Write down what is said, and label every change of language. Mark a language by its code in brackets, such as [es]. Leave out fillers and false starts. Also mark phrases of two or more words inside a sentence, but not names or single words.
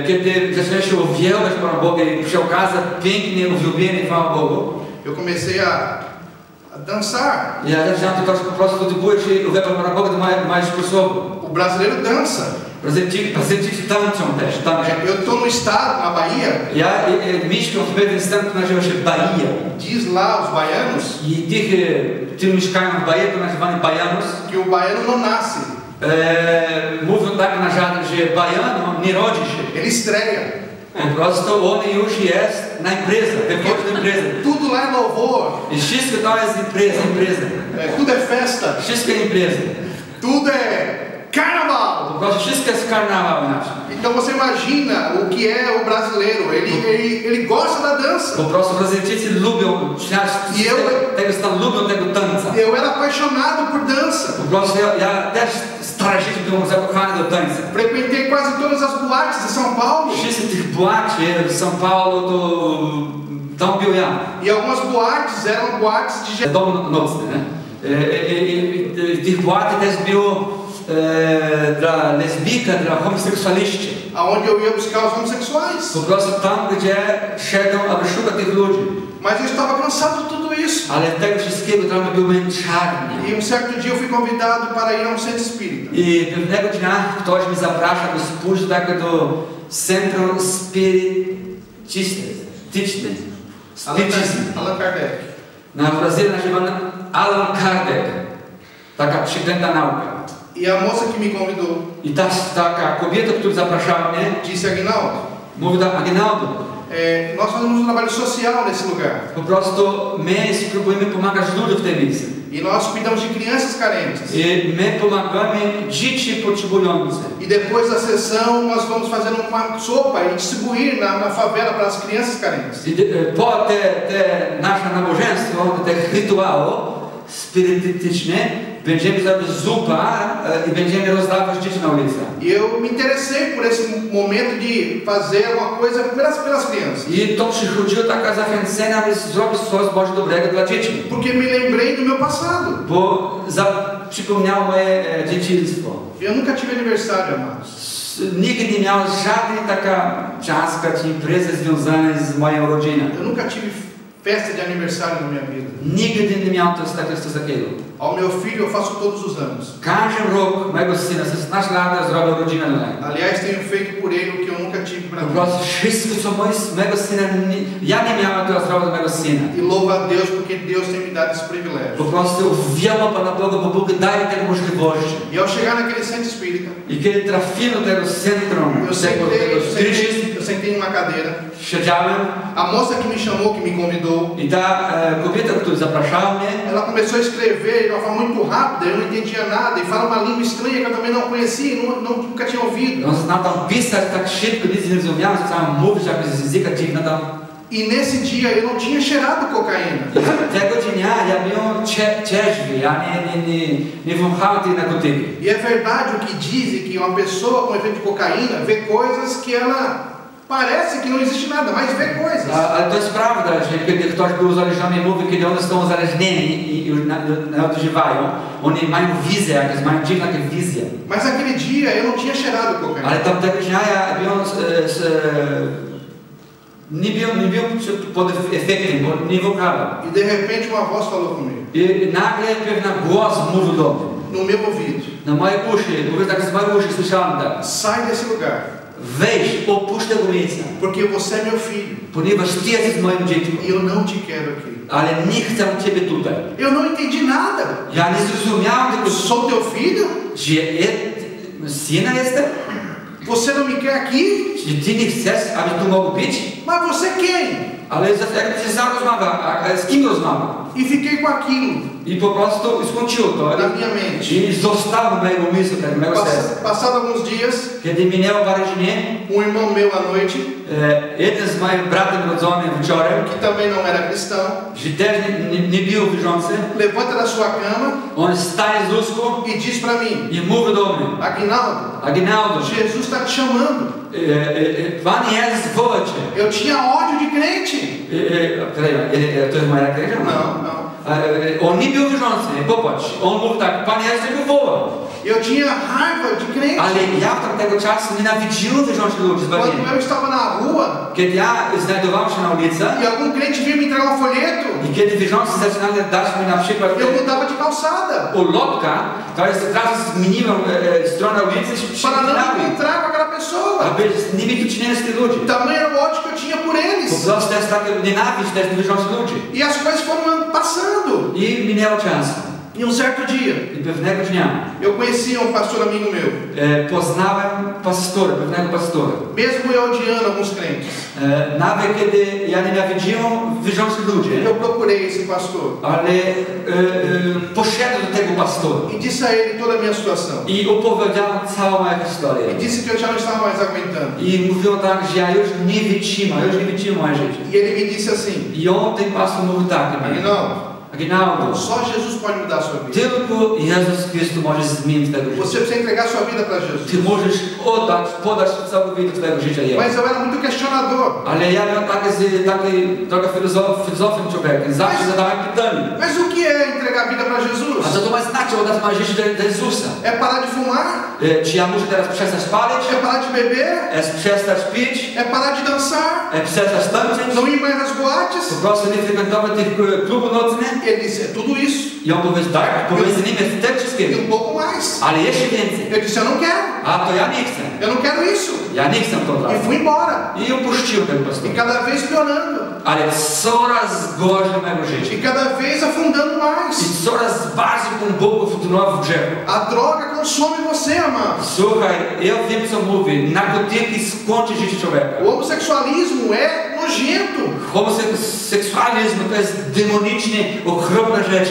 [pl] Kiedy zacząłem się uwielbiać Pana Boga i przy okazji pięknie uwielbienie Pana Bogu, [pt] eu comecei a dançar. [pl] ja zacząłem to też po prostu odbywać się uwielbiać Pana Boga do mojego sposobu. [pt] O brasileiro dança. [pl] Brazylijczycy tańczą też, tańczą. [pt] Eu estou no estado, na Bahia, [pl] Ja mieszkam w pewnym stanie, który nazywa się Bahia. [pt] diz lá os baianos [pl] I tych, którzy mieszkają w Bahia, to nazywany Baianos, [pt] que o baiano não nasce, [pl] mówią tak na żadnych, że Baiano nie rodzi się. [pt] ele estreia. [pl] Po prostu on już jest na imprezę, wychodzi na imprezę. [pt] Tudo lá é louvor, [pl] I wszystko to jest impreza. [pt] tudo é festa, [pl] Wszystko impreza. [pt] tudo é carnaval. [pl] Po prostu wszystko jest karnawał nasz. [pt] Então você imagina o que é o brasileiro, ele gosta da dança. [pl] Po prostu Brazylijczycy lubią, lubią tego tańca. [pt] Eu era apaixonado por dança. [pl] Po prostu ja też stare życie byłem zakochany do tańca. [pt] Frequentei quase todas as boates de São Paulo. [pl] Wszyscy tych boacie w São Paulo to tam był ja. [pt] E algumas boates eram boates de [pl] Dom nocny, nie? Tych boaty też było dla lesbijka, dla homoseksualiści. [pt] aonde eu ia buscar os homossexuais. [pl] Po prostu tam, gdzie szedłem, aby szukać tych ludzi. [pt] Mas eu estava cansado de tudo isso. [pl] Ale tego wszystkiego dla mnie był męczarnia. [pt] E certo dia eu fui convidado para ir a centro espírita. [pl] I pewnego dnia ktoś mnie zaprasza do spójrz do centrum spirytystyczne. Allan Kardec. Na Brazyli nazywano Allan Kardec. Taka przeklęta nauka. [pt] E a moça que me convidou [pl] I taka kobieta, która zapraszała mnie, [pt] disse: Aguinaldo, [pl] mówi tak: Aguinaldo, [pt] nós fazemos trabalho social nesse lugar. [pl] po prostu my spróbujemy pomagać ludziom w tej miejscu. [pt] E nós cuidamos de crianças carentes. [pl] I my pomagamy dzieci potrzebujące. [pt] E depois da sessão nós vamos fazer uma sopa e distribuir na favela para as crianças carentes. [pl] I po nasze nabożeństwo, te rytuały spirytystyczne, będziemy zrobić zupa i będziemy rozdawać dzieci na ulicy. [pt] E eu me interessei por esse momento de fazer alguma coisa pelas crianças. [pl] I to przychodziło taka zachęcenia, aby zrobić coś bardzo dobrego dla dzieci. [pt] Porque me lembrei do meu passado. [pl] Bo przypomniało moje dzieciństwo. [pt] Eu nunca tive aniversário, amados. [pl] Nigdy nie miałem żadnej taka czaska czy imprezy związanej z moją rodziną. [pt] Eu nunca tive festa de aniversário na minha vida. [pl] Nigdy nie miałem coś takiego. [pt] Ao meu filho eu faço todos os anos. [pl] Każdy rok mojego syna, 16 lat, zrobił rodzinę dla niego. [pt] Aliás, tenho feito por ele o que eu nunca tive para [pl] Po [pt] mim. [pl] prostu wszystko, co mojego syna, ja nie miałem, to zrobił dla mojego syna. [pt] E louvo a Deus porque Deus tem me dado esse privilégio. [pl] Po prostu uwielbiam Pana Boga, bo Bóg daje tego możliwości. [pt] E ao chegar naquele centro espírita, [pl] I kiedy trafiłem do tego centrum, [pt] eu sentei numa cadeira. [pl] siedziałem, [pt] A moça que me chamou, que me convidou, [pl] i ta kobieta, która zapraszała mnie, [pt] ela começou a escrever de uma forma muito rápida, eu não entendia nada, e fala uma língua estranha que eu também não conhecia, nunca tinha ouvido. [pl] on znał tam pisać tak szybko, nic nie rozumiałem, zacząłem mówić jakieś języka dziwne tam. [pt] E nesse dia eu não tinha cheirado cocaína. [pl] Tego dnia ja byłem trzeźwy, ja nie wąchałem tej narkotyki. [pt] E é verdade o que dizem que uma pessoa com efeito de cocaína vê coisas que ela parece que não existe nada, mas vê coisas. [pl] Ale to jest prawda, że kiedy ktoś był uzależniony, mówi, kiedy one są uzależnieni i już nadużywają, oni mają wizję, jakieś mają dziwne takie wizje. [pt] Mas naquele dia eu não tinha cheirado cocaína. [pl] Ale tamtego dnia ja byłem nie byłem pod efektem, bo nie wąchałem. [pt] E de repente uma voz falou comigo, [pl] I nagle pewien głos mówił do mnie. [pt] no meu ouvido: [pl] Na moje uszy, mówię tak z moich uszy, słyszałem tak. [pt] sai desse lugar, [pl] Weź, opuść tego miejsca, [pt] porque você é meu filho [pl] ponieważ Ty jesteś moim dzieckiem, [pt] e eu não te quero aqui. [pl] ale nie chcę Ciebie tutaj. [pt] Eu não entendi nada. [pl] Ja nie zrozumiałem tego, [pt] Sou teu filho? [pl] że syna jestem? [pt] Você não me quer aqui? [pl] Czy Ty nie chcesz, aby tu mógł być? [pt] Mas você quem? [pl] Ale jak się zarozmawia, a z kim rozmawia? [pt] E fiquei com aquilo [pl] I po prostu skończyło to. [pt] na minha mente. [pl] I zostało mojego umysłu, tak, mojego serca. [pt] Passado alguns dias, [pl] Kiedy minęło parę dni, [pt] irmão meu à noite, [pl] jeden z moich bratem rodzonych wieczorem, [pt] que também não era cristão, [pl] że też nie był wierzący, [pt] levanta da sua cama [pl] on staje z łóżku [pt] e diz para mim: [pl] i mówi do mnie: Aguinaldo, Aguinaldo, [pt] Jesus está te chamando. [pl] Pan Jezus woła Cię. [pt] Eu tinha ódio de crente. [pl] To jest moja igreja? [pt] Não, não. [pl] On nie był wierzący, popatrz. On mówi tak: Pan Jezus Cię woła. [pt] Eu tinha raiva de crente. [pl] Ale ja w tamtego czasu nienawidziłem wierzących ludzi zbawienia. [pt] Quando eu estava na rua [pl] Kiedy ja znajdowałem się na ulicy [pt] e algum crente vinha me entregar um folheto, [pl] i kiedy wierzący zaczynali dać mi na przykład [pt] eu mudava de calçada [pl] ulotka, to jest teraz zmieniłem stronę ulicy i [pt] para não [pl] przekonałem, [pt] encontrar com aquela pessoa. [pl] aby nie mieć do czynienia z tych ludzi. [pt] Tamanho era o ódio que eu tinha por [pl] Po [pt] eles. [pl] prostu jest taka nienawiść też do wierzących ludzi. [pt] E as coisas foram passando. [pl] I minęło czas. [pt] E um certo dia, [pl] I pewnego dnia [pt] eu conhecia um pastor amigo meu. [pl] poznałem pewnego pastora. [pt] Mesmo eu odiando alguns crentes, [pl] Nawet kiedy ja nienawidziłem wierzących ludzi, [pt] eu procurei esse pastor [pl] ale poszedłem do tego pastora [pt] e disse a ele toda a minha situação. [pl] i opowiedziałem całą moją [pt] E [pl] historię. [pt] disse que eu já não estava mais aguentando. [pl] I mówiłem tak, że ja już nie wytrzymam moje życie. [pt] E ele me disse assim: [pl] I on, ten pastor, mówił tak: Aguinaldo, [pt] só Jesus pode mudar a sua vida. [pl] tylko Jezus Chrystus może zmienić tego życia. [pt] Você precisa entregar sua vida para Jesus. [pl] Ty możesz podać całkowicie twojego życia Jemu. [pt] Mas eu era muito questionador. [pl] Ale ja miałem taki trochę filozofem człowiekiem. Zawsze zadałem pytanie. [pt] Mas o que é entregar entregar a vida para Jesus? [pl] A co to ma znaczy oddać moje życie do Jezusa? [pt] É parar de fumar? [pl] Czy ja muszę teraz przestać palić? [pt] É parar de beber? [pl] Przestać pić? [pt] É parar de dançar? [pl] Przestać tańczyć? [pt] Não ir mais nas boates? [pl] Po prostu nie frekwentować tych klubów nocnych? [pt] Ele disse, é tudo isso [pl] I on powiedział, tak, pomiędzy nimi jest te wszystkiego. [pt] e um pouco mais. [pl] Ale jeszcze więcej. [pt] Eu disse, eu não quero. [pl] A to ja nie chcę. [pt] Eu não quero isso. [pl] Ja nie chcę to dla [pt] E fui embora. [pl] I opuściłem ten [pt] E [pl] pastor. [pt] cada vez piorando. [pl] Ale coraz gorzej mego życia. [pt] E cada vez afundando mais. [pl] I coraz bardziej głęboko wtrącił w grzechu. [pt] A droga consome você, amado. [pl] Słuchaj, ja wiem co mówię. Narkotyki skończy życie człowieka. [pt] O homossexualismo é nojento. [pl] Homoseksualizm to jest demonicznie okropna rzecz.